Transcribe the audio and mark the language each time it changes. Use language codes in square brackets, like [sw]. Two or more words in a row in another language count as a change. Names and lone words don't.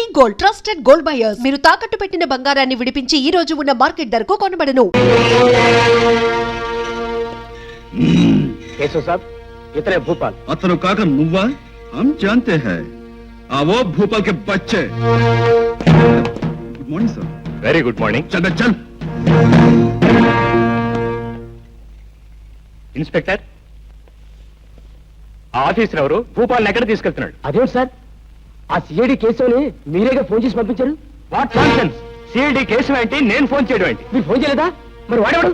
[en] gold, trusted gold buyers. [te] మీరు తాకట్టు పెట్టిన బంగారాన్ని విడిపించి ఈ రోజు ఉన్న మార్కెట్ ధరకు కొనబడను. కేశవ్ సాబ్, ఇతనే భూపాల్. అతను కాక నువ్వా? [hi] हम जानते हैं. वो भोपाल के बच्चे. [en] good morning sir. very good morning. [hi] चल चल. [te] ఇన్స్పెక్టర్, ఆ ఆఫీసర్ ఎవరు భూపాల్ ఎక్కడ తీసుకెళ్తున్నాడు? అదేంటి సార్, ఆ [en] CID caseni [te] మీరేగా ఫోన్ చేసి పంపించారు? [en] what nonsense! CID case [te] ఏంటి, నేను ఫోన్ చేయడం ఏంటి? మీరు ఫోన్ చేయలేదా? మరి వాడేవాడు?